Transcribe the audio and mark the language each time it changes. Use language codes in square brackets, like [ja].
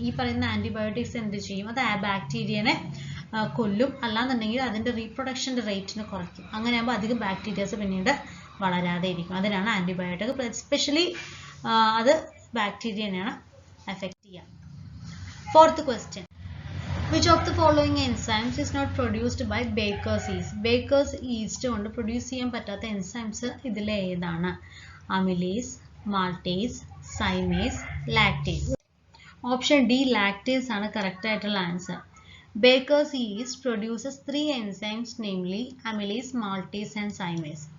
[ml] ഈ പറയുന്ന ആന്റിബയോട്ടിക്സ് എന്ത് ചെയ്യും? അത് ആ ബാക്ടീരിയനെ കൊല്ലും, അല്ലാന്നുണ്ടെങ്കിൽ അതിൻ്റെ റീപ്രൊഡക്ഷൻ്റെ റേറ്റിനെ കുറയ്ക്കും. അങ്ങനെയാകുമ്പോൾ അധികം ബാക്ടീരിയസ് പിന്നീട് വളരാതെ ഇരിക്കും. അതിനാണ് ആന്റിബയോട്ടിക്. എസ്പെഷ്യലി അത് ബാക്ടീരിയനെയാണ് എഫക്റ്റ് ചെയ്യുക. [en] Fourth question, which of the following enzymes is not produced by baker's yeast? [ml] baker's yeast കൊണ്ട് പ്രൊഡ്യൂസ് ചെയ്യാൻ പറ്റാത്ത എൻസൈംസ് ഇതിലെ ഏതാണ്? Amylase, maltase, zymase, lactase. Option D lactase ആണ് കറക്റ്റ് ആയിട്ടുള്ള answer. [en] Baker's yeast produces 3 enzymes, namely amylase, maltase and cymase.